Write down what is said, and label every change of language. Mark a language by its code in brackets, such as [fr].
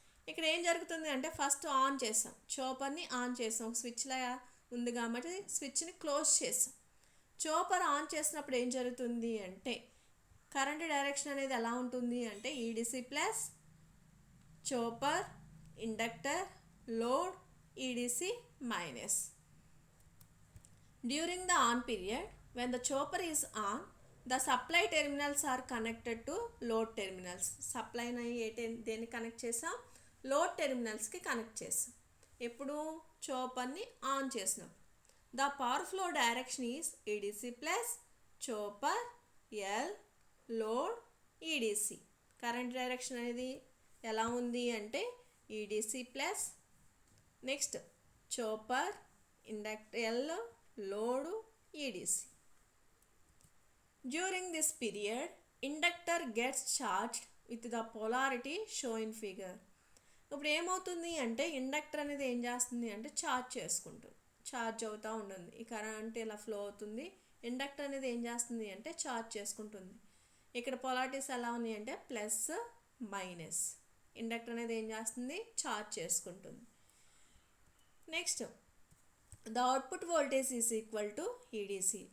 [te] ఇక్కడ ఏం జరుగుతుంది అంటే ఫస్ట్ ఆన్ చేసాం, చోపర్ని ఆన్ చేసాం, ఒక స్విచ్లా ఉంది కాబట్టి స్విచ్ని క్లోజ్ చేసాం. చోపర్ ఆన్ చేసినప్పుడు ఏం జరుగుతుంది అంటే కరెంట్ డైరెక్షన్ అనేది ఎలా ఉంటుంది అంటే EDC plus chopper, inductor, load, EDC minus. [en] During the on period when the chopper is on, the supply terminals are connected to load terminals. [te] సప్లైని దేన్ని కనెక్ట్ చేసాం, లోడ్ టెర్మినల్స్కి కనెక్ట్ చేసాం. ఎప్పుడు చోపర్ని ఆన్ చేసినాం. [en] The power flow direction is EDC plus chopper L load EDC. [te] Current direction అనేది ఎలా ఉంది అంటే EDC plus next chopper, inductor L, load, EDC. [en] During this period, inductor gets charged with the polarity shown in figure. [te] ఇప్పుడు ఏమవుతుంది అంటే inductor అనేది ఏం చేస్తుంది అంటే ఛార్జ్ అవుతూ ఉంటుంది. ఈ కరెంట్ ఇలా ఫ్లో అవుతుంది. ఇండక్టర్ అనేది ఏం చేస్తుంది అంటే ఛార్జ్ చేసుకుంటుంది. ఇక్కడ పొలారిటీస్ ఎలా ఉన్నాయి అంటే ప్లస్ మైనస్. ఇండక్టర్ అనేది ఏం చేస్తుంది, ఛార్జ్ చేసుకుంటుంది. [en] Next the output voltage is equal to EDC.